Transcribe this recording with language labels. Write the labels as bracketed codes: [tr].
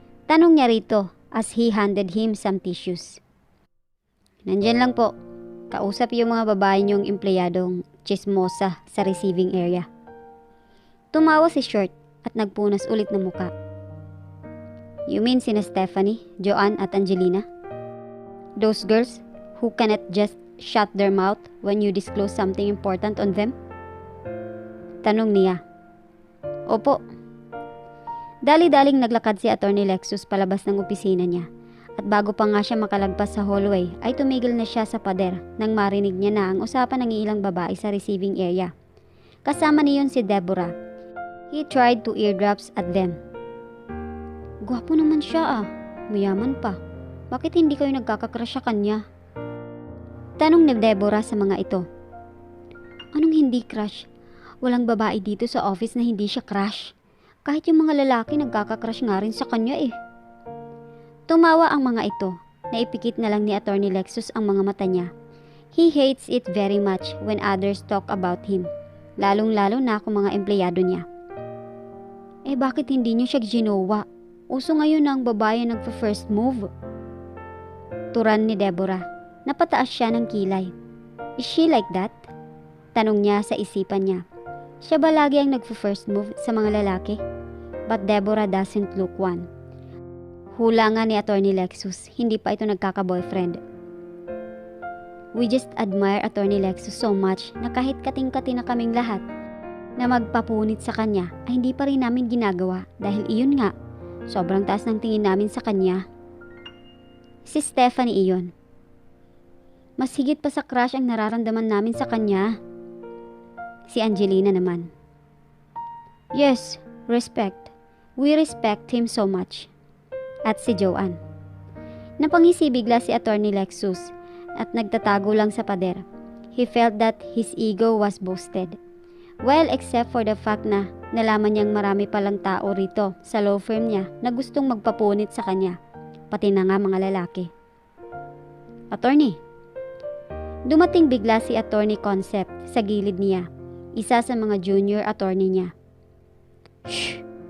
[tl] Tanong niya rito [en] as he handed him some tissues. [tl] Nandyan lang po. Kausap yung mga babae niyong empleyadong chismosa sa receiving area. Tumawa si Short at nagpunas ulit ng muka. [en] You mean [tl] sina Stephanie, Joanne at Angelina? [en] Those girls who cannot just shut their mouth when you disclose something important on them? [tl] Tanong niya. Opo. Dali-daling naglakad si Attorney Lexus palabas ng opisina niya. At bago pa nga siya makalagpas sa hallway ay tumigil na siya sa pader nang marinig niya na ang usapan ng ilang babae sa receiving area. Kasama niyon si Deborah. [en] He tried to eardrops at them. [tl] Gwapo naman siya ah. Mayaman pa. Bakit hindi kayo nagkakakrush sa kanya? Tanong ni Deborah sa mga ito. Anong hindi crush? Walang babae dito sa office na hindi siya crush. Kahit yung mga lalaki nagkakakrush nga rin sa kanya eh. Tumawa ang mga ito. Naipikit na lang ni Attorney Lexus ang mga mata niya. [en] He hates it very much when others talk about him. [tl] Lalong-lalo na kung mga empleyado niya. Bakit hindi niyo siya ginawa? Uso ngayon ang babae nagpa-first move. Turan ni Deborah. Napataas siya ng kilay. [en] Is she like that? [tl] Tanong niya sa isipan niya. Siya ba lagi ang nagpa-first move sa mga lalaki? [en] But Deborah doesn't look one. [tl] Hula nga ni Attorney Lexus, hindi pa ito nagkaka-boyfriend. [en] We just admire Attorney Lexus so much [tl] na kahit kating-kati na kaming lahat na magpapunit sa kanya ay hindi pa rin namin ginagawa dahil iyon nga, sobrang taas ng tingin namin sa kanya. Si Stephanie iyon. Mas higit pa sa crush ang nararamdaman namin sa kanya. Si Angelina naman. [en] Yes, respect. We respect him so much. [tl] At si Joanne. Napangisi bigla si Attorney Lexus at nagtatago lang sa pader. [en] He felt that his ego was boosted. Well, except for the fact [tl] na nalaman niyang marami palang tao rito sa law firm niya na gustong magpapunit sa kanya, pati na nga mga lalaki. Attorney. Dumating bigla si Attorney Concept sa gilid niya, isa sa mga junior attorney niya. Shh!